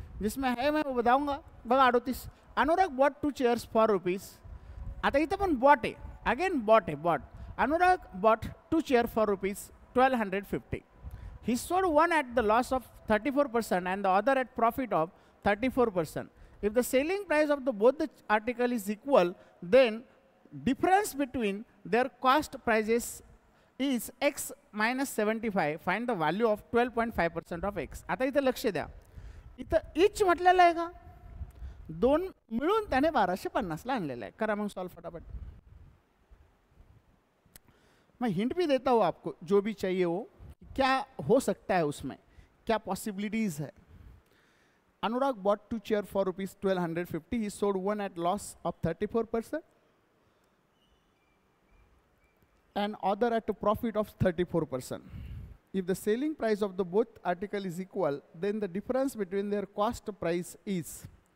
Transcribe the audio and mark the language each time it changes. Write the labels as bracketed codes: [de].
[hi] जिसमें है मैं वो बताऊंगा. [mr] बघा [hi] 38. अनुराग [en] Bought 2 chairs for rupees. [mr] आता इथं पण बॉट आहे. अगेन बॉट आहे. Bought. [en] Anurag bought 2 chairs for ₹1250. He sold one at the loss of 34% and the other at profit of 34%. If the selling price of both the article is equal, then difference between their cost prices is x minus 75. Find the value of 12.5% of x. [mr] आता इथं लक्ष द्या. इथं इच म्हटलेलं आहे का? 2 मिळून त्याने 1250ला आणलेलं आहे. करा मग सॉल्व फटाफट. [hi] मैं हिंट भी देता हूँ आपको, जो भी चाहिए वो क्या हो सकता है, उसमें क्या पॉसिबिलिटीज है. [en] Anurag bought 2 chair for ₹1250. He sold one at loss of 34% and other at a profit of 34%. If the selling price of the both article is equal, then the difference between their cost price is